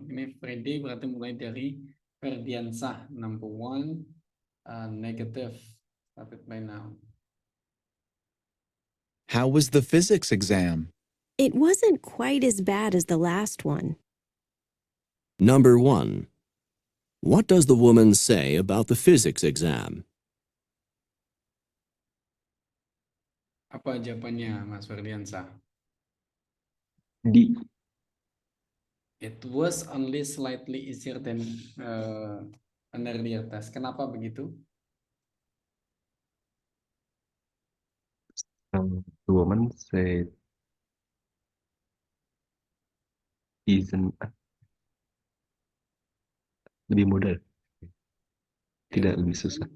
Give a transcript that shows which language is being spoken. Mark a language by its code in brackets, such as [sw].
[en] Ini Friday [id] berarti mulai dari [en] Ferdiansah, number 1, negative. Start it by now. How was the physics exam? It wasn't quite as bad as the last one. Number 1. What does the woman say about the physics exam? [id] Apa jawabannya, Mas Ferdiansah? [en] D. It was only slightly easier than an earlier test. [id] Kenapa begitu? [en] The woman said isn't [id] lebih mudah, tidak lebih susah.